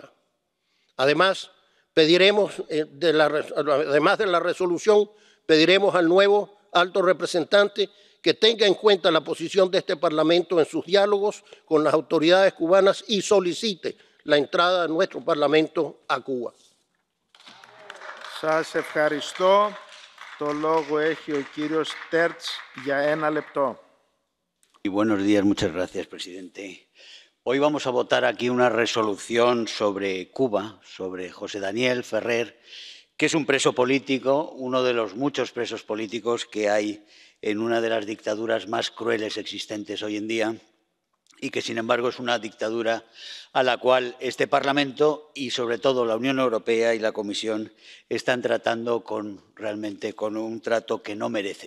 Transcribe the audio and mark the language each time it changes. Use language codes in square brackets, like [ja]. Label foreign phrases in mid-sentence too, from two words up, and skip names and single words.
[es] Además, además de la resolución, pediremos al nuevo alto representante que tenga en cuenta la posición de este Parlamento en sus diálogos con las autoridades cubanas y solicite la entrada de nuestro Parlamento a Cuba. [el] Σας ευχαριστώ. Το λόγο έχει ο κύριος Τέρτς για 1 λεπτό. [es] Y buenos días, muchas gracias, presidente. Hoy vamos a votar aquí una resolución sobre Cuba, sobre José Daniel Ferrer, que es un preso político, uno de los muchos presos políticos que hay en una de las dictaduras más crueles existentes hoy en día, y que, sin embargo, es una dictadura a la cual este Parlamento y, sobre todo, la Unión Europea y la Comisión están tratando realmente con un trato que no merece.